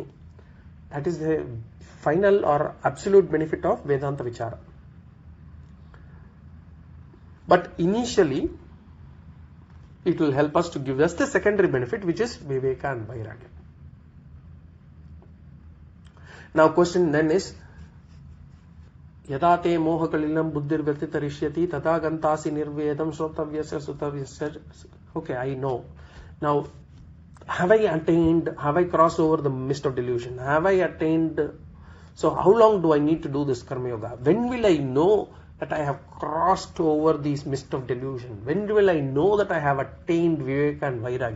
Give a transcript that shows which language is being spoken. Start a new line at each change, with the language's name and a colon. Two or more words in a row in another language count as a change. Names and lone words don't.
English: That is the final or absolute benefit of
Sanskrit: वेदान्त विचार.
English: But initially, it will help us to give us the secondary benefit, which is Viveka and Vairagya. Now question then is,
Sanskrit: यदा ते मोह कलिलं बुद्धिर् व्यतितरिष्यति तदा गन्तासि निर्वेदं श्रोतव्यस्य श्रुतस्य.
English: Okay, I know. Now, have I crossed over the mist of delusion? Have I attained? So how long do I need to do this karma yoga? When will I know that I have crossed over this mist of delusion? When will I know that I have attained Viveka and Vairagya?